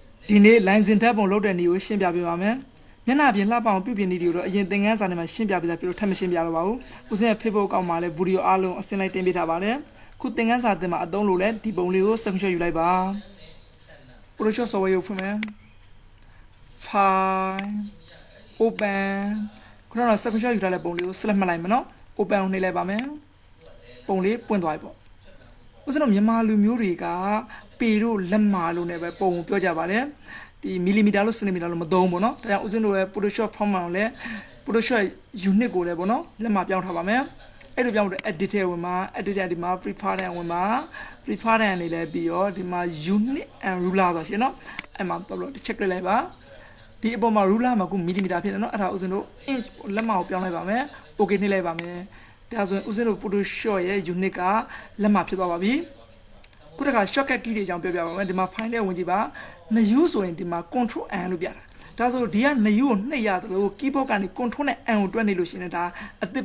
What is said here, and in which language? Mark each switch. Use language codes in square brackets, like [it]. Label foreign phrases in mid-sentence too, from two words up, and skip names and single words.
[my] ဒီနေ့ line စဉ်တက်ပုံလုပ်တဲ့နေကိုရှင်းပြပေးပါမယ်။မျက်နှာပြင်လှပအောင်ပြုပြင်နေတယ်လို့အရင်သင်ခန်းစာထဲမှာရှင်းပြပေးတာပြလို့ထပ်မရှင်းပြတော့ပါဘူး။ဦးစင်းရဲ့ Facebook အကောင့်မှာလည်းဗီဒီယိုအားလုံးအစင်းလိုက်တင်ပေးထားပါတယ်။ခုသင်ခန်းစာသင်မှာအသုံးလို့လဲဒီပုံလေးကို screenshot ယူလိုက်ပါ။ Photoshop software ကိုဖွင့်မယ်။ [en] File Open [my] ခုနက screenshot ယူထားတဲ့ပုံလေးကို select မှတ်လိုက်မယ်နော်။ Open ကိုနှိပ်လိုက်ပါမယ်။ပုံလေးပွင့်သွားပြီပေါ့။ဦးစင်းတို့မြန်မာလူမျိုးတွေကပေတို့လက်မာလို့ လည်းပဲပုံကိုပြောကြပါတယ်ဒီမီလီမီတာလို့စင်တီမီတာလို့မသုံးဘူးเนาะဒါကြောင့်ဦးဇင်းတို့ရဲ့ Photoshop format ကိုလည်း Photoshop unit ကိုလည်းပေါ့เนาะလက်မှာပြောင်းထားပါမယ်အဲ့လိုပြောင်းလို့ edit ထဲဝင်မှာ edit ထဲဒီမှာ preference ဝင်မှာ preference နေလဲပြီးတော့ဒီမှာ [en] unit and ruler [my] ဆိုရှင်เนาะအဲ့မှာတော့ check လိုက်ပါဒီအပေါ်မှာ ruler မှာခုမီလီမီတာဖြစ်နေเนาะအဲ့ဒါဦးဇင်းတို့ inch လက်မှာကိုပြောင်းလိုက်ပါမယ် okay နှိပ်လိုက်ပါမယ်ဒါဆိုရင်ဦးဇင်းတို့ Photoshop ရဲ့ unit ကလက်မှာဖြစ်သွားပါပြီခုတခါ [en] shortcut key [my] တွေအကြောင်းပြောပြပါမယ်ဒီမှာ file နဲ့ဝင်ကြည့်ပါနှယူဆိုရင်ဒီမှာ [en] control n [my] လို့ပြတာဒါဆိုဒီကနှယူကိုနှိပ်ရတယ်လို့ keyboard ကနေ control နဲ့ n ကိုတွက်နေလို့ရှိရင်ဒါအသစ်